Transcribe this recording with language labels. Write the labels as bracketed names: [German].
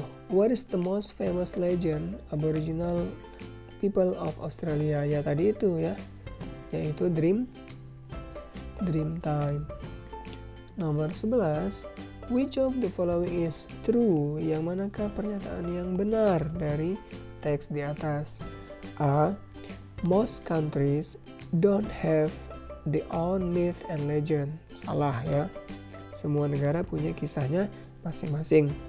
[English] What is the most famous legend Aboriginal people of Australia? [Indonesian] Ya tadi itu ya, yaitu Dreamtime. Nomor 11. [English] Which of the following is true? [Indonesian] Yang manakah pernyataan yang benar dari teks di atas? [English] A. Most countries don't have their own myth and legend. [Indonesian] Salah ya. Semua negara punya kisahnya masing-masing.